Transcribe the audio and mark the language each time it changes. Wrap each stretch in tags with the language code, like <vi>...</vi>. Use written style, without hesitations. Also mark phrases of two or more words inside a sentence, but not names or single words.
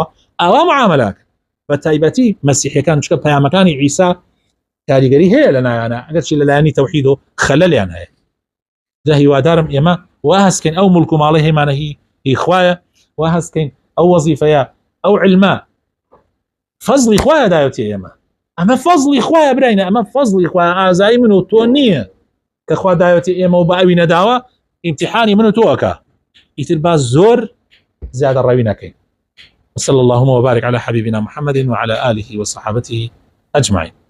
<ckb>ئاوا معاملەک بە تایبەتی مەسیحیەکان چکە پەیامەکانی عیسا کاریگەری هەیە لە نایانە ئەگەر چی لەلایەنی تەوحید و خەلەلیان هەیە جا هیوادارم ئێمە وا هەستکەین ئەو ملک و ماڵی هەیمانە هی خوایە وا هەستکەین ئەو وەزیفەیە ئەو علمە فەزڵی خوایە دایەتی ئێمە ئەمە فەزڵی خوایە براینە ئەمە فەزڵی خوایە ئازایی من و تۆ نییە کە خوا دایەتی ئێمە و بە ئەوی نەداوە امتحانی من و تۆەکە ئیتر باز زۆر زیادە ڕەوی نەکەین.</ckb> <ar>وصلى اللهم وبارك على حبيبنا محمد وعلى آله وصحابته أجمعين.</ar>